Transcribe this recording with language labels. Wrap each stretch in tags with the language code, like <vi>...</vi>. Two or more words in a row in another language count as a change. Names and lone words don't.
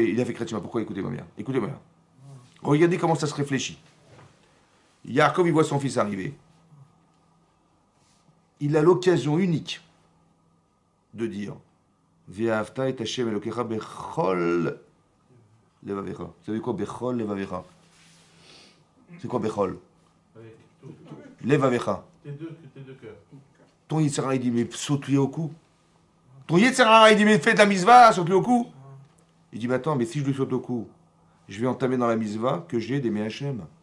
<fr>Il a fait chrétien. Pourquoi? Écoutez-moi bien. Écoutez-moi bien. Regardez comment ça se réfléchit. Yaakov, il voit son fils arriver. Il a l'occasion unique de dire</fr> <he>ואהבת את ה׳ אלוקיך בכל לבבך.</he> <fr>Vous savez quoi</fr> <he>בכל לבבך?</he> <fr>C'est quoi bechol? Avec tout. Levavecha. Tes deux cœurs. Ton Yitzhara, il dit mais saute-lui au cou. Ton Yitzhara, il dit mais fais de la mitzvah, saute-lui au cou. Il dit mais attends, mais si je lui saute au cou, je vais entamer dans la mitzvah que j'ai des Hashem.</fr>